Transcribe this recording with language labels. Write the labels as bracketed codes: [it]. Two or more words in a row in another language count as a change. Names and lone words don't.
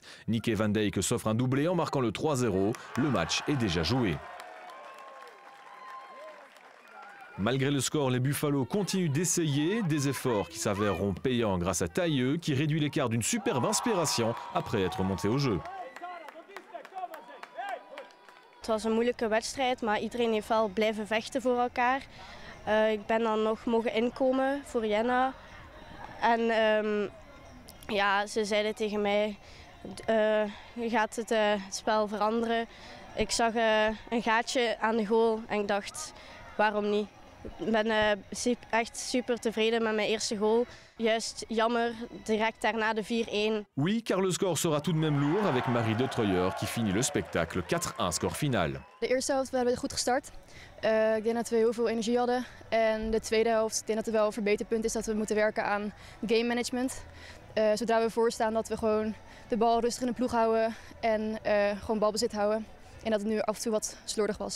[fr] Nick et Van Dijk s'offrent un doublé en marquant le 3-0. Le match est déjà joué. Malgré le score, les Buffalo continuent d'essayer, des efforts qui s'avèreront payants grâce à Tailleux qui réduit l'écart d'une superbe inspiration après être monté au jeu. [nl] Het was een moeilijke wedstrijd, maar iedereen heeft wel blijven vechten voor elkaar. Ik ben dan nog mogen inkomen voor Jenna. En ja, ze zeiden tegen mij, je gaat het spel veranderen. Ik zag een gaatje aan de goal en ik dacht, waarom niet? Ik ben echt super tevreden met mijn eerste goal. Juist jammer, direct daarna de 4-1. [fr] Oui, car le score sera tout de même lourd avec Marie de Treuer qui finit le spectacle 4-1 score final. [nl] De eerste helft hebben we goed gestart. Ik denk dat we heel veel energie hadden. En de tweede helft, ik denk dat er wel een verbeterpunt is dat we moeten werken aan [en] game management. [nl] Zodra we voorstaan dat we gewoon de bal rustig in de ploeg houden en gewoon balbezit houden. En dat het nu af en toe wat slordig was.